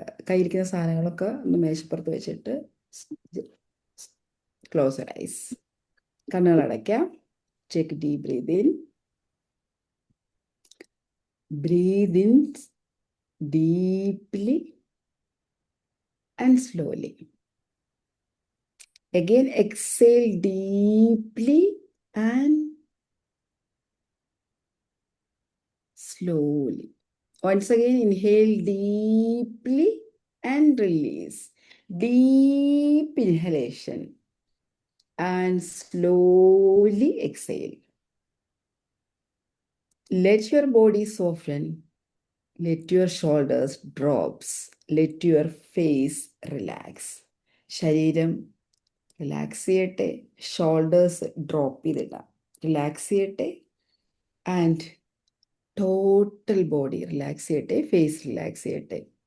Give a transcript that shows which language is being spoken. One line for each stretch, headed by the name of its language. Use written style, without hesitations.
Malayalam: കയ്യിരിക്കുന്ന സാധനങ്ങളൊക്കെ ഒന്ന് മേശപ്പുറത്ത് വെച്ചിട്ട്
English: close your eyes,
Malayalam: കണ്ണുകൾ അടയ്ക്കാം.
English: Take deep breath in, breath in deeply and slowly. Again, exhale deeply and slowly. Once again, inhale deeply and release. Deep inhalation and slowly exhale. Let your body soften. Let your shoulders drop. Let your face relax.
Malayalam: ശരീരം relax ചെയ്യട്ടെ, shoulders drop ചെയ്തിടാം. Relax ചെയ്യട്ടെ and total body relax ചെയ്യട്ടെ, face relax ചെയ്യട്ടെ.